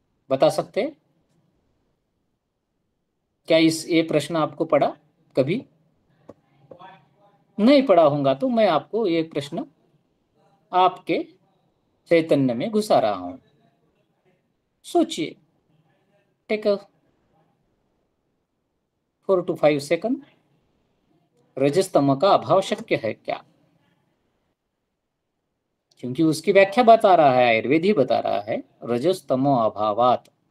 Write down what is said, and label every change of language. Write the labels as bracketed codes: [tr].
[hi] बता सकते हैं? क्या ये प्रश्न आपको पढ़ा कभी? नहीं पढ़ा होगा तो मैं आपको ये प्रश्न आपके चैतन्य में घुसा रहा हूं. सोचिए. [en] Take 4 to 5 second. [hi] रजस्तम का अभाव शक्य है क्या? क्योंकि उसकी व्याख्या बता रहा है, आयुर्वेद ही बता रहा है, रजस्तमो अभावात.